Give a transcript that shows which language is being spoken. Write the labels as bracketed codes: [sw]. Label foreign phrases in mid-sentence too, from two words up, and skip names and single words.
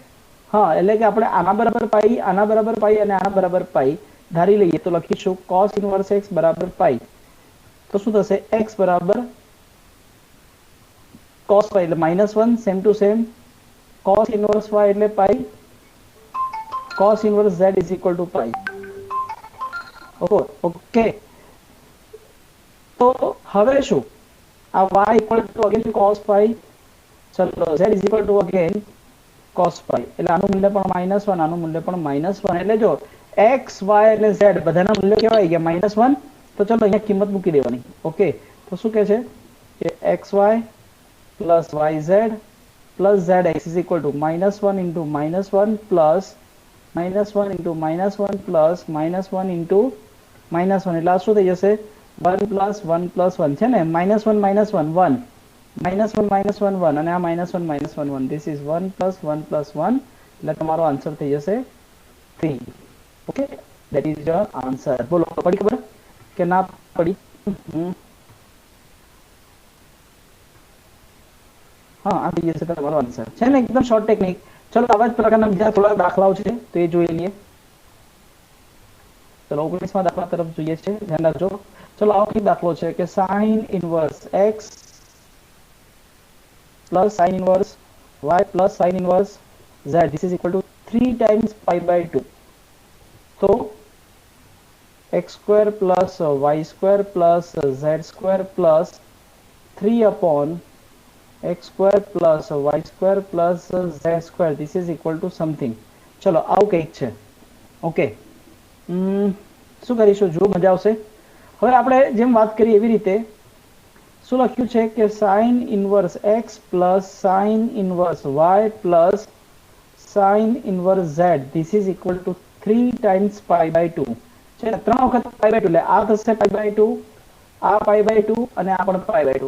[gu] હા, એટલે કે આપણે આના બરાબર પાઈ, આના બરાબર પાઈ અને આના બરાબર પાઈ ધારી લઈએ તો લખીશું [en] cos inverse x [gu] બરાબર પાઈ. તો શું થશે? x બરાબર cos પાઈ એટલે -1, [en] same to same. cos inverse y [gu] એટલે પાઈ, [en] cos inverse z is equal to pi. [gu] ઓકે, તો હવે શું? [en] આ y equal to again cos pi. ચલો z is equal to again cos pi. [gu] એટલે આનું મૂલ્ય પણ -1, આનું મૂલ્ય પણ -1. એટલે જો x y અને z બધાના મૂલ્ય કેવા આવી ગયા? -1. તો ચલો અહીંયા કિંમત મૂકી દેવાની. ઓકે, તો શું કહે છે કે [en] xy plus yz plus zx is equal to -1 into -1 plus -1 into -1 plus -1 into -1. [gu] એટલે આ શું થઈ જશે? [en] 1 plus 1 plus 1 [gu] છે ને? [en] -1 -1 1, -1 -1 1 અને આ -1 -1 1. this is 1 plus 1 plus 1. [gu] એટલે તમારો આન્સર થઈ જશે 3. ઓકે, [en] that is your answer. [gu] બોલો, પડી ખબર કે ના પડી? હા, આ થઈ જશે તમારો આન્સર. છે ને એકદમ શોર્ટ ટેકનિક. ચલો આવા જ પ્રકારના બીજા થોડા દાખલાઓ છે તો એ જોઈ લઈએ. ચલો 19મા દાખલા તરફ જોઈએ છે, ધ્યાન રાખજો. ચલો આવો કઈ દાખલો છે કે [en] sin inverse x plus sin inverse y plus sin inverse z, this is equal to 3 times pi by 2. तो x square plus y square plus z square plus 3 upon x square plus y square plus z square, this is equal to something. [gu] ચલો આવું કંઈક છે. ઓકે, શું કરીશું? જો મજા આવશે. હવે આપણે જેમ વાત કરી એવી રીતે શું લખ્યું છે કે [en] sine inverse x plus sine inverse y plus sine inverse z, this is equal to 3 times pi by 2 [gu] છે ને, 3 વખત [en] pi by 2, [gu] એટલે આ થશે [en] pi by 2, [gu] આ [en] pi by 2 [gu] અને આ પણ [en] pi by 2.